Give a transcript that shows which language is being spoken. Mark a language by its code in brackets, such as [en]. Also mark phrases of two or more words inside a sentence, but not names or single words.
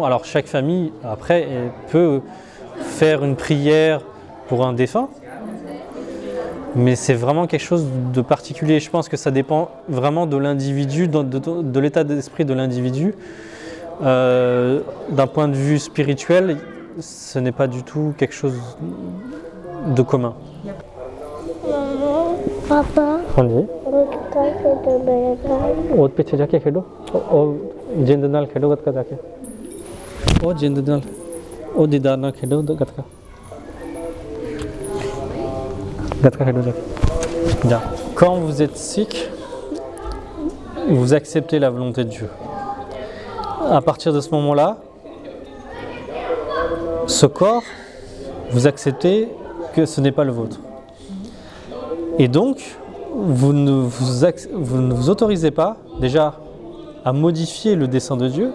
[fr] Alors chaque famille, après, elle peut faire une prière pour un défunt. Mais c'est vraiment quelque chose de particulier. Je pense que ça dépend vraiment de l'individu, de l'état d'esprit de l'individu. D'un point de vue spirituel, ce n'est pas du tout quelque chose de commun. [hi] पापा हाँ जी गत्का खेलते बैठा और पीछे जाके खेलो और जिंद नाल खेलो गतका जाके और जिंद नाल और दीदार नाल खेलो गतका गतका खेलो जाके जा [fr] quand vous êtes sick vous acceptez la volonté de Dieu à partir de ce moment-là ce corps vous acceptez que ce n'est pas le vôtre. Et donc, vous ne vous autorisez pas déjà à modifier le dessein de Dieu.